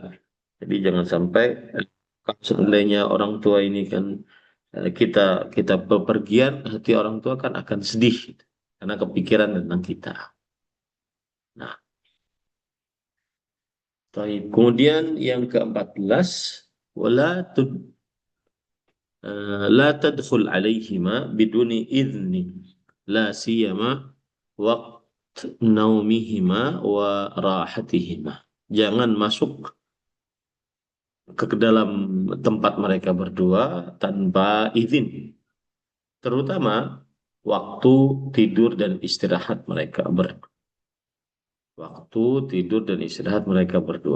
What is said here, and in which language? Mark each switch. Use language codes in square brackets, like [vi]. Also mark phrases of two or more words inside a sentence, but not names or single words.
[id] Jadi jangan sampai kalau seandainya orang tua ini kan kita kita bepergian, hati orang tua kan akan sedih gitu, karena kepikiran tentang kita. Nah, kemudian yang ke-14, [ar] ولا لا تدخل عليهما بدون إذن لا سيما وقت نومهما وراحتهما. [id] Jangan masuk ke dalam tempat mereka berdua tanpa izin, terutama waktu tidur dan istirahat mereka berdua. Waktu tidur dan istirahat mereka berdua.